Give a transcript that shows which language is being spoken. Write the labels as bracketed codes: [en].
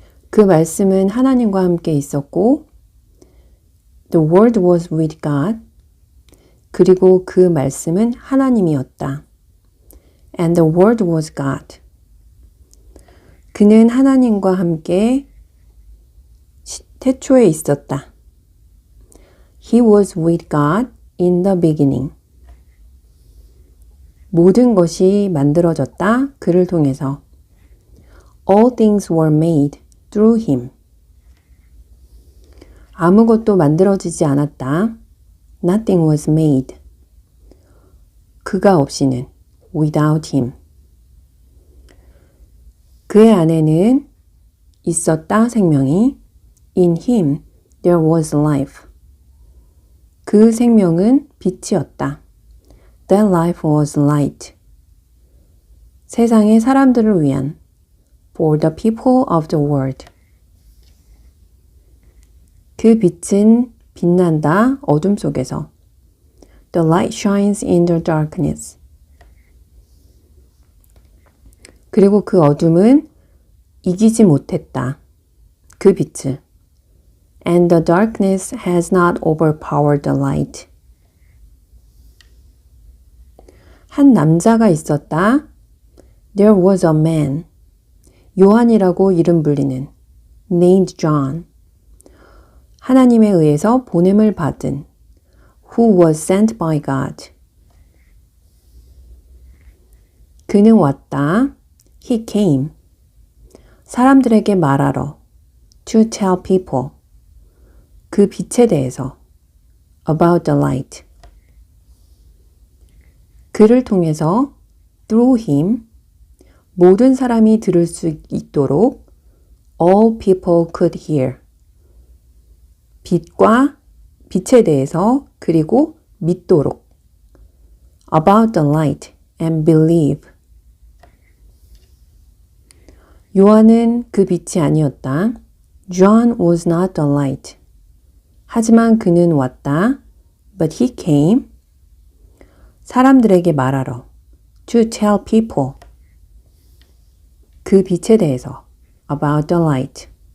[ko] 그 말씀은 하나님과 함께 있었고 [en] The word was with God. [ko] 그리고 그 말씀은 하나님이었다. [en] And the word was God. [ko] 그는 하나님과 함께 태초에 있었다. [en] He was with God in the beginning. [ko] 모든 것이 만들어졌다. 그를 통해서. [en] All things were made through him. [ko] 아무것도 만들어지지 않았다. [en] Nothing was made. [ko] 그가 없이는 [en] without him. [ko] 그의 안에는 있었다 생명이. [en] In him there was life. [ko] 그 생명은 빛이었다. [en] That life was light. [ko] 세상의 사람들을 위한 [en] for the people of the world. [ko] 그 빛은 빛난다 어둠 속에서. [en] The light shines in the darkness. [ko] 그리고 그 어둠은 이기지 못했다. 그 빛을. [en] And the darkness has not overpowered the light. [ko] 한 남자가 있었다. [en] There was a man. [ko] 요한이라고 이름 불리는 [en] named John. [ko] 하나님에 의해서 보냄을 받은 [en] who was sent by God. [ko] 그는 왔다. [en] He came. [ko] 사람들에게 말하러 [en] to tell people. [ko] 그 빛에 대해서 [en] about the light. [ko] 그를 통해서 [en] through him [ko] 모든 사람이 들을 수 있도록 [en] all people could hear. [ko] 빛에 대해서 그리고 믿도록 [en] about the light and believe. [ko] 요한은 그 빛이 아니었다. [en] John was not the light. [ko] 하지만 그는 왔다. [en] But he came. [ko] 사람들에게 말하러. [en] To tell people. [ko] 그 빛에 대해서. [en] About the light.